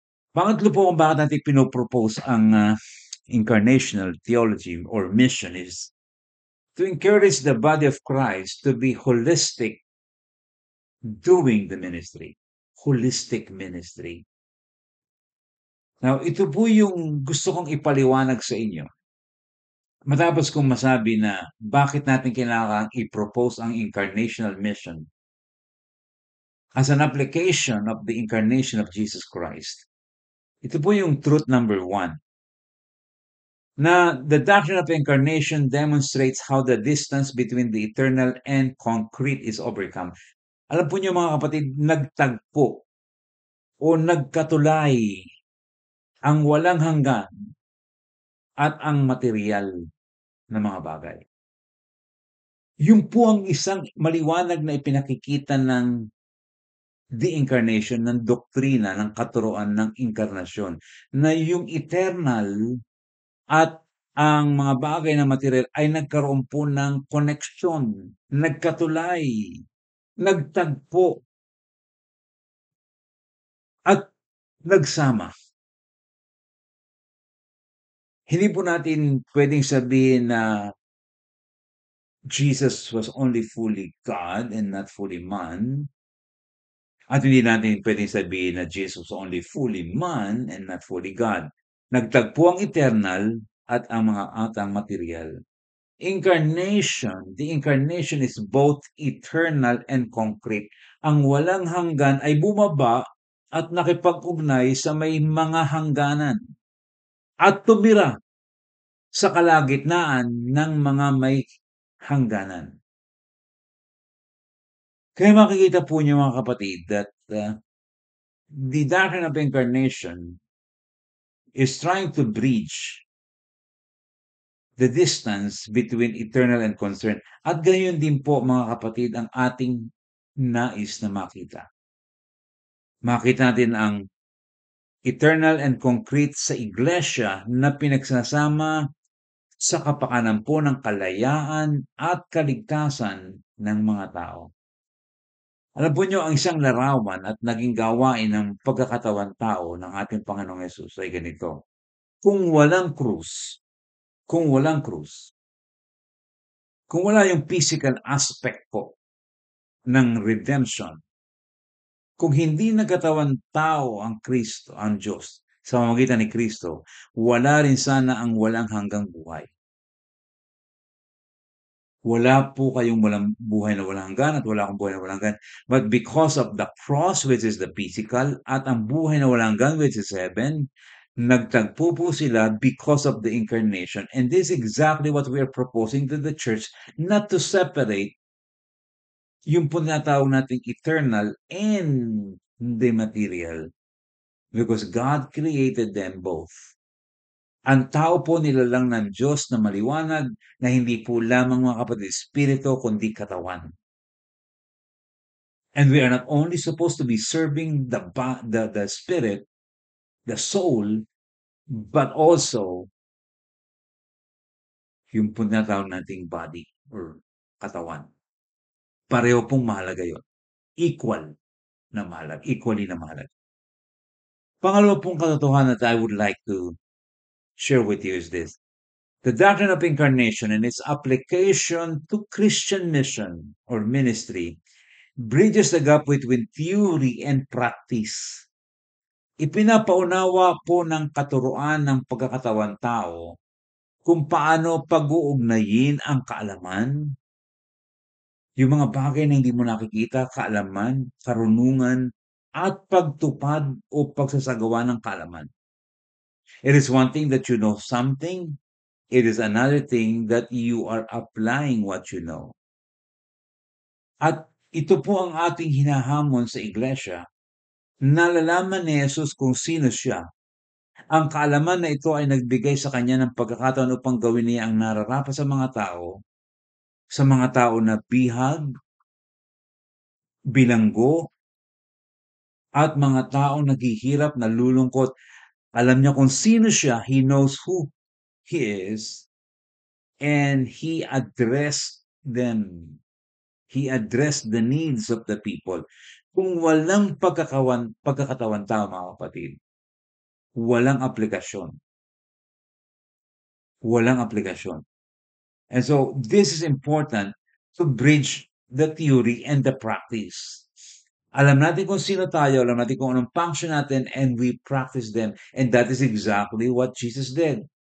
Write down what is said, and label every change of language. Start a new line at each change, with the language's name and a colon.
Filipino: Pangatlo po kung bakit natin pinopropose ang
English: incarnational theology or mission is to encourage the body of Christ to be holistic doing the ministry. Holistic ministry.
Filipino: Now, ito po yung gusto kong ipaliwanag sa inyo. Matapos kong masabi na bakit natin kailangan i-propose ang
English: incarnational mission as an application of the incarnation of Jesus Christ.
Filipino: Ito po yung
English: truth number one. Na the doctrine of incarnation demonstrates how the distance between the eternal and concrete is overcome.
Filipino: Alam po niyo mga kapatid, nagtagpo o nagkatulay ang walang hanggan at ang material na mga bagay. Yun po ang isang maliwanag na ipinakikita ng the incarnation, ng doktrina, ng katuruan ng inkarnasyon, na yung eternal at ang mga bagay na material ay nagkaroon po ng koneksyon, nagkatulay, nagtagpo, at nagsama. Hindi po natin pwedeng sabihin na
English: Jesus was only fully God and not fully man.
Filipino: At hindi natin pwedeng sabihin na
English: Jesus was only fully man and not fully God.
Filipino: Nagtagpo ang eternal at ang material.
English: The incarnation is both eternal and concrete.
Filipino: Ang walang hanggan ay bumaba at nakipag-ugnay sa may mga hangganan at tumira sa kalagitnaan ng mga may hangganan. Kaya makikita po niyo mga kapatid
English: that the doctrine of incarnation is trying to bridge the distance between eternal and concern.
Filipino: At gayon din po mga kapatid ang ating nais na makita. Makita natin ang
English: eternal and concrete
Filipino: sa iglesia na pinagsasama sa kapakanan po ng kalayaan at kaligtasan ng mga tao. Alam po niyo, ang isang larawan at naging gawain ng pagkakatawan tao ng ating Panginoong Hesus ay ganito. Kung walang krus, kung wala yung physical aspect po ng redemption, kung hindi nagkatawan tao ang Kristo, ang Diyos, sa pamamagitan ni Kristo, wala rin sana ang walang hanggang buhay. Wala po kayong walang buhay na walang hanggan at wala akong buhay na walang hanggan.
English: But because of the cross, which is the physical,
Filipino: at ang buhay na walang hanggan,
English: which is heaven,
Filipino: nagtagpo po sila
English: because of the incarnation. And this is exactly what we are proposing to the church, not to separate
Filipino: yung po tinatawag nating
English: eternal and the material. Because God created them both.
Filipino: Ang tao po nilalang ng Diyos na maliwanag na hindi po lamang mga kapatid espiritu kundi katawan.
English: And we are not only supposed to be serving the spirit, the soul, but also
Filipino: yung po tinatawag nating
English: body or katawan.
Filipino: Pareho pong mahalaga yun. Equally na mahalaga. Pangalawa pong katotohanan
English: that I would like to share with you is this. The doctrine of incarnation and its application to Christian mission or ministry bridges the gap between theory and practice.
Filipino: Ipinapaunawa po ng katuruan ng pagkakatawan tao kung paano pag-uugnayin ang kaalaman, yung mga bagay na hindi mo nakikita, kaalaman, karunungan, at pagtupad o pagsasagawa ng kaalaman.
English: It is one thing that you know something, it is another thing that you are applying what you know.
Filipino: At ito po ang ating hinahamon sa iglesia. Nalalaman ni Jesus kung sino siya. Ang kaalaman na ito ay nagbigay sa kanya ng pagkakataon upang gawin niya ang nararapat sa mga tao na bihag, bilanggo, at mga taong naghihirap, nalulungkot. Alam niya kung sino siya,
English: he knows who he is, and he addressed them. He addressed the needs of the people.
Filipino: Kung walang pagkakatawan tao, mga kapatid, walang aplikasyon. Walang aplikasyon.
English: And so this is important to bridge the theory and the practice.
Filipino: Alam natin kung sino tayo, alam natin kung anong function natin,
English: and we practice them. And that is exactly what Jesus did.